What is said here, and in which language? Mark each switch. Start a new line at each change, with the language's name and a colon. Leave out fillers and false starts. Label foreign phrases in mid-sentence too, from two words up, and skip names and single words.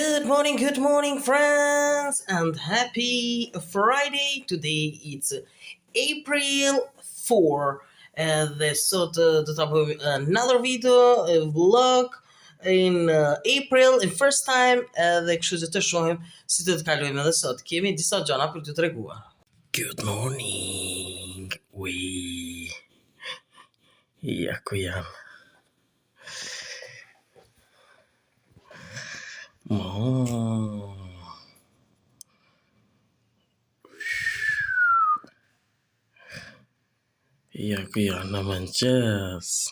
English: good morning, friends, and happy Friday. Today it's April 4.
Albanian: Dhe sot do ta bëjmë
English: another video, a vlog in April, in first time,
Albanian: dhe kështu që të shohim si do të kalojmë edhe sot. Kemi disa gjëra për t'ju treguar.
English: Good morning.
Albanian: Ja ku jam. Ja ku jam në mëngjes.